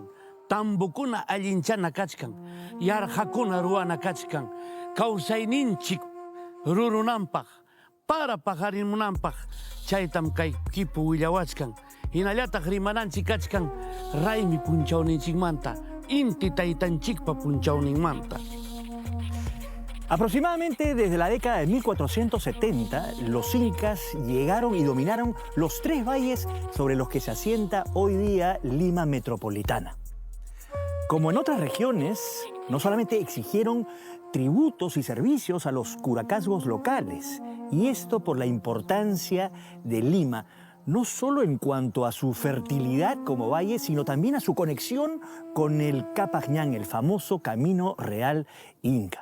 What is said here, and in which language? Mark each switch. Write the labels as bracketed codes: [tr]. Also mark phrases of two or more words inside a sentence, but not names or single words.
[qu] Tambukuna allinchana kachkan. Yarqakuna ruwana kachkan. Kawsayninchik rurunanpaq. Para paqarimunanpaq. Chaytam kay kipu willawachkan. Hinallataq rimananchik kachkan raymi punchawninchikmanta. Inti taytanchikpa punchawninmanta. [es] Aproximadamente desde la década de 1470, los incas llegaron y dominaron los 3 valles sobre los que se asienta hoy día Lima metropolitana. Como en otras regiones, no solamente exigieron tributos y servicios a los curacazgos locales, y esto por la importancia de Lima, no solo en cuanto a su fertilidad como valle, sino también a su conexión con el Capajñán, el famoso Camino Real Inca.